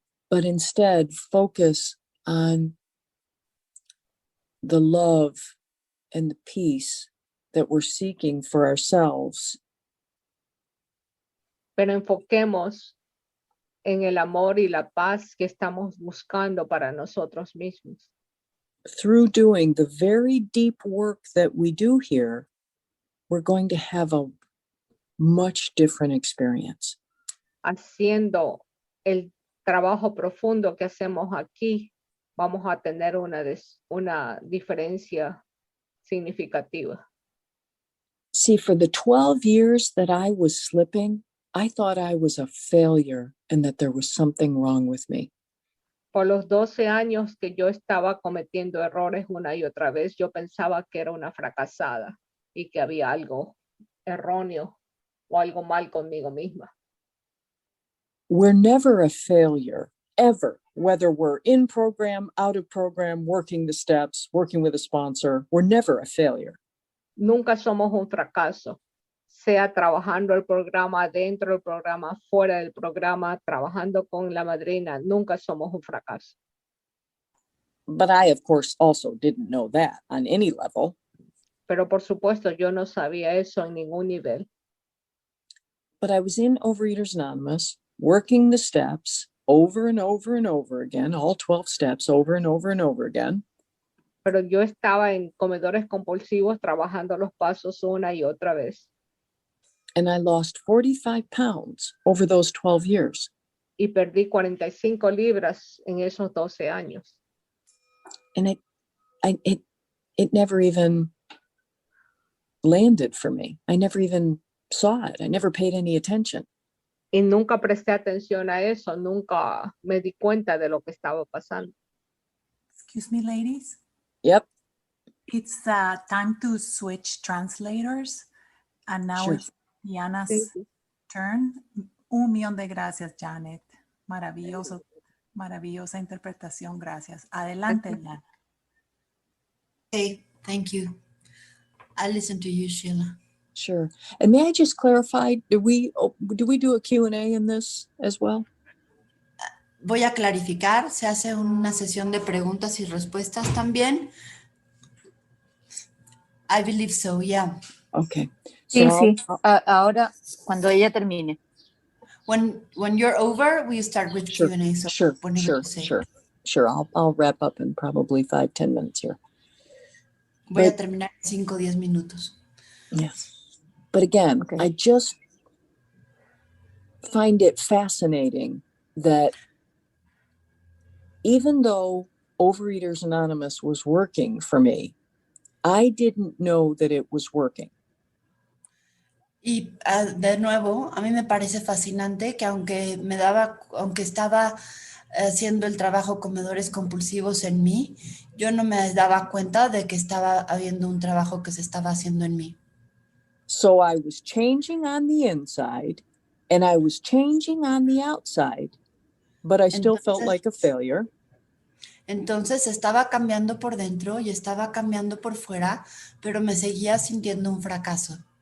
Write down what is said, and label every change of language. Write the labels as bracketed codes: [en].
[en] but instead focus on the love and the peace that we're seeking for ourselves, [es] pero enfoquemos en el amor y la paz que estamos buscando para nosotros mismos. [en] through doing the very deep work that we do here, we're going to have a much different experience. [es] Haciendo el trabajo profundo que hacemos aquí, vamos a tener una diferencia significativa. [en] See, for the 12 years that I was slipping, I thought I was a failure and that there was something wrong with me. [es] Por los 12 años que yo estaba cometiendo errores una y otra vez, yo pensaba que era una fracasada y que había algo erróneo o algo mal conmigo misma. [en] We're never a failure, ever, whether we're in program, out of program, working the steps, working with a sponsor, we're never a failure. [es] Nunca somos un fracaso, sea trabajando el programa, dentro del programa, fuera del programa, trabajando con la madrina, nunca somos un fracaso. [en] But I, of course, also didn't know that on any level. [es] Pero por supuesto, yo no sabía eso en ningún nivel. [en] But I was in Overeaters Anonymous, working the steps over and over and over again, all 12 steps over and over and over again. [es] Pero yo estaba en comedores compulsivos trabajando los pasos una y otra vez. [en] And I lost 45 pounds over those 12 years. [es] Y perdí 45 libras en esos 12 años. [en] And it never even landed for me. I never even saw it. I never paid any attention. [es] Y nunca presté atención a eso, nunca me di cuenta de lo que estaba pasando. [en] Excuse me, ladies. Yep. It's time to switch translators. And now Sure. it's Diana's Thank you. turn. [es] Un millón de gracias, Janet. Maravilloso, maravillosa interpretación. Gracias. Adelante, Diana. [en] Okay, thank you. I'll listen to you, Sheila. Sure. And may I just clarify, do we do a Q&A in this as well? [es] Voy a clarificar, se hace una sesión de preguntas y respuestas también. [en] I believe so, yeah. Okay. [es] Sí, [en] So [es] sí. Ahora, cuando ella termine. [en] When you're over, we start with Sure, Q&A. So sure, whenever sure, you say. sure. I'll wrap up in probably 5-10 minutes here. [es] Voy a [en] But- [es] terminar en 5-10 minutos. [en] Yeah. But again, Okay. I just find it fascinating that even though Overeaters Anonymous was working for me, I didn't know that it was working. [es] Y de nuevo, a mí me parece fascinante que aunque estaba haciendo el trabajo comedores compulsivos en mí, yo no me daba cuenta de que estaba habiendo un trabajo que se estaba haciendo en mí. [en] So I was changing on the inside and I was changing on the outside, but I still felt like a failure. [es] Entonces estaba cambiando por dentro y estaba cambiando por fuera, pero me seguía sintiendo un fracaso.